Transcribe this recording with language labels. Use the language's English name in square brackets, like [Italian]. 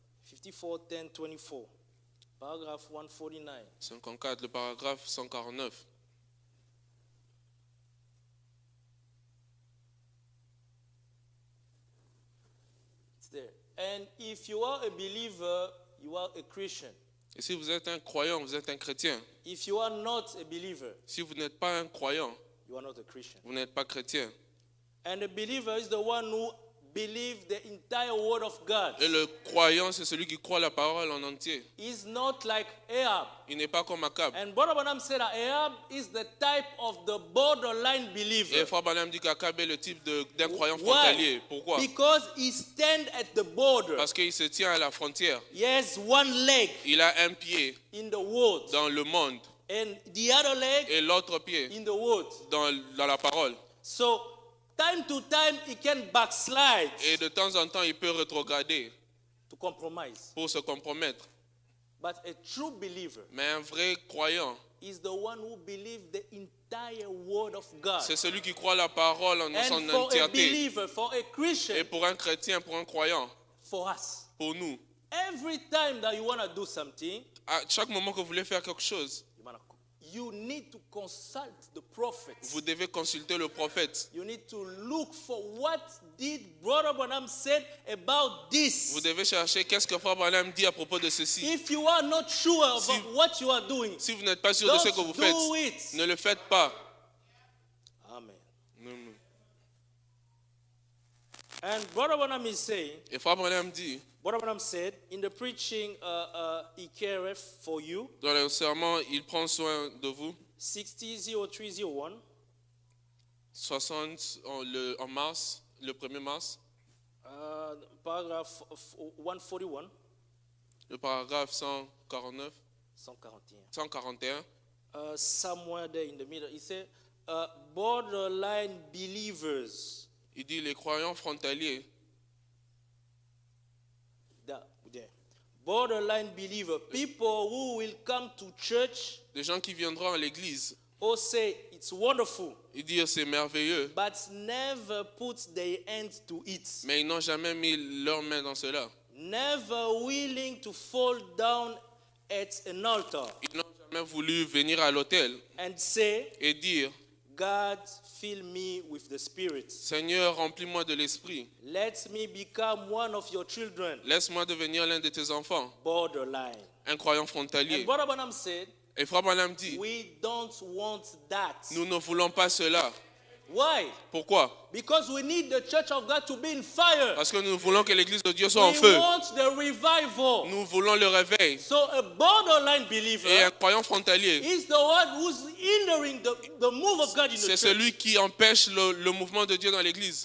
[English] 54, 10, 24. Paragraph 149. [French] 54, le paragraphe 149. [English] It's there. And if you are a believer, you are a Christian. [French] Et si vous êtes un croyant, vous êtes un chrétien. [English] If you are not a believer, [French] Si vous n'êtes pas un croyant, [English] you are not a Christian. [French] vous n'êtes pas chrétien. [English] And a believer is the one who believes the entire word of God. [French] Et le croyant, c'est celui qui croit la parole en entier. [English] He's not like Ahab. [French] Il n'est pas comme Akab. [English] And Brother Branham said that Ahab is the type of the borderline [French] Et [English] believer. [French] Frère Branham dit qu'Akab est le type d'un croyant [English] Why? [French] frontalier. Pourquoi? [English] Because he stands at the border. [French] Parce qu'il se tient à la frontière. [English] He has one leg [French] Il a un pied [English] in the world [French] dans le monde [English] and the other leg [French] et l'autre pied [English] in the world. [French] dans la parole. [English] So time to time he can backslide [French] Et de temps en temps, il peut rétrograder [English] to compromise. [French] pour se compromettre. [English] But a true believer [French] Mais un vrai croyant, [English] is the one who believes the entire word of God. [French] c'est celui qui croit la parole en son [English] And for a [French] entièreté. [English] believer, for a [French] Et [English] Christian, [French] pour un chrétien, pour un croyant, [English] for us, [French] pour nous, [English] every time that you want to do something, [French] à chaque moment que vous voulez faire quelque chose, [English] you need to consult the prophets. [French] vous devez consulter le prophète. [English] You need to look for what did Brother Branham said about this. [French] Vous devez chercher qu'est-ce que Frère Branham dit à propos de ceci. [English] If you are not sure about [French] Si- [English] what you are doing, [French] Si vous n'êtes pas sûr de ce que vous [English] don't [French] faites, [English] do it. [French] ne le faites pas. [English] Amen. [French] Non. [English] And Brother Branham is saying, [French] Et Frère Branham dit, [English] Brother Branham said, in the preaching, he careth for you, [French] dans le serment, il prend soin de vous. [English] 600301, [French] 60 en mars, le 1er mars, [English] paragraph 141, [French] le paragraphe 149, [English] 141. [French] 141. [English] Somewhere there in the middle, he said, borderline believers. [French] Il dit les croyants frontaliers, [English] There. Borderline believer, people who will come to church [French] des gens qui viendront à l'église. [English] or say it's wonderful, [French] Ils disent c'est merveilleux, [English] but never put their hands to it. [French] mais ils n'ont jamais mis leurs mains dans cela. [English] Never willing to fall down at an altar [French] Ils n'ont jamais voulu venir à l'autel [English] and say, [French] et dire, [English] God, fill me with the Spirit. [French] Seigneur, remplis-moi de l'esprit. [English] Let me become one of your children. [French] Laisse-moi devenir l'un de tes enfants. [English] Borderline. [French] Un croyant [English] And [French] frontalier. [English] Brother Branham said, [French] Et Frère Branham dit, [English] we don't want that. [French] nous ne voulons pas cela. [English] Why? [French] Pourquoi? [English] Because we need the church of God to be in fire. [French] Parce que nous voulons que l'église de Dieu soit en [English] We [French] feu. [English] want the revival. [French] Nous voulons le réveil. [English] So a borderline [French] Et un [English] believer [French] croyant frontalier, [English] is the one who's hindering the move of God in the [French] c'est [English] church. [French] celui qui empêche le mouvement de Dieu dans l'église.